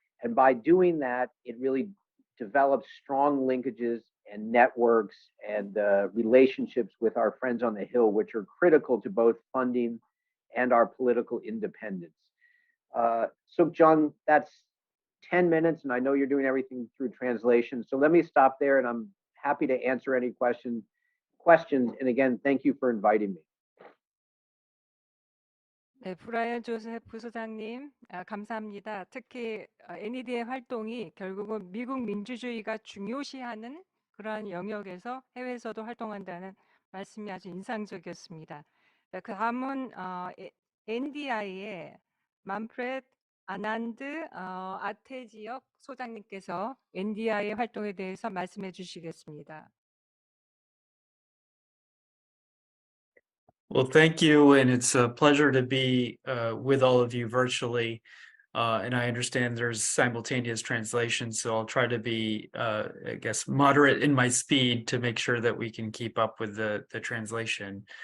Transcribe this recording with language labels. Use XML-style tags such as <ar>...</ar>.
<en>And by doing that, it really develops strong linkages and networks and relationships with our friends on the Hill, which are critical to both funding and our political independence. Suk-Jung, that's 10 minutes, and I know you're doing everything through translation. So let me stop there, and I'm happy to answer any questions. And again, thank you for inviting me.</en> <ko>네, 브라이언 조셉 부소장님, 감사합니다. 특히 NED의 활동이 결국은 미국 민주주의가 중요시하는 그러한 영역에서 해외에서도 활동한다는 말씀이 아주 인상적이었습니다. 그 다음은 NDI의 만프렛 아난드 아테지역 소장님께서 NDI의 활동에 대해서 말씀해 주시겠습니다.</ko> <en>Well, thank you, and it's a pleasure to be with all of you virtually. And I understand there's simultaneous translation, so I'll try to be, I guess, moderate in my speed to make sure that we can keep up with the translation.</en>